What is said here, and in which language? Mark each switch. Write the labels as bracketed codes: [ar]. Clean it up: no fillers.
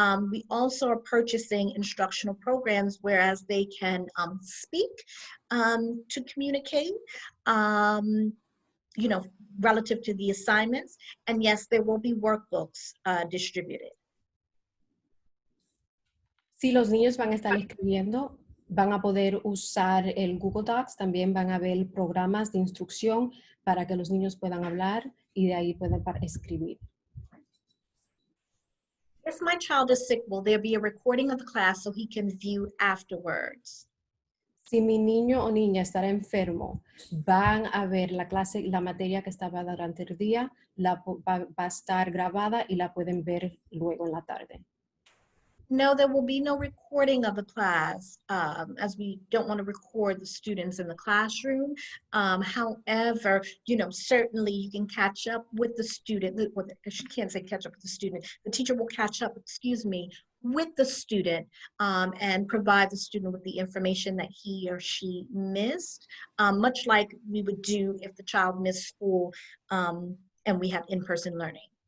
[en] We also are purchasing instructional programs, whereas they can speak to communicate, you know, relative to the assignments. And yes, there will be workbooks distributed. [es] Si los niños van a estar escribiendo, van a poder usar el Google Docs, también van a haber programas de instrucción para que los niños puedan hablar y de ahí puedan escribir. [en] If my child is sick, will there be a recording of the class so he can view afterwards? [es] Si mi niño o niña estará enfermo, van a ver la clase, la materia que estaba durante el día, va a estar grabada y la pueden ver luego en la tarde. [en] No, there will be no recording of the class, as we don't want to record the students in the classroom. However, you know, certainly you can catch up with the student. Well, she can't say catch up with the student. The teacher will catch up, excuse me, with the student and provide the student with the information that he or she missed, much like we would do if the child missed school and we have in-person learning.